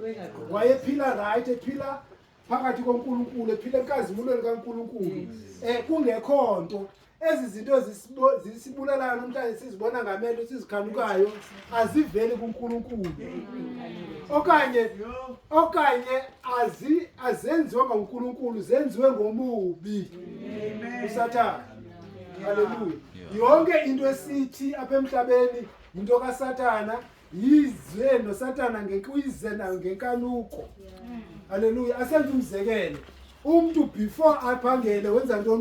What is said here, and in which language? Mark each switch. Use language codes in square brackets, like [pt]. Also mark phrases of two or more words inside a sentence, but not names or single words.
[xh] Wayephila right, ephila phakathi koNkulunkulu, ephila enkazimulweni kaNkulunkulu. Kungekho nto ezi zinto zisibulalayo namhlanje sizibona ngamehlo sizikhanukayo aziveli kuNkulunkulu. Okanye azenziwa nguNkulunkulu, zenziwe ngomubi. uSathana. Hallelujah. Yonke into esithi apha emhlabeni into kaSathana, yize noSathana ngekuyize nayo ngenkanuko. Hallelujah. Asenze umzekelo. Umuntu before aphangele wenza ntoni?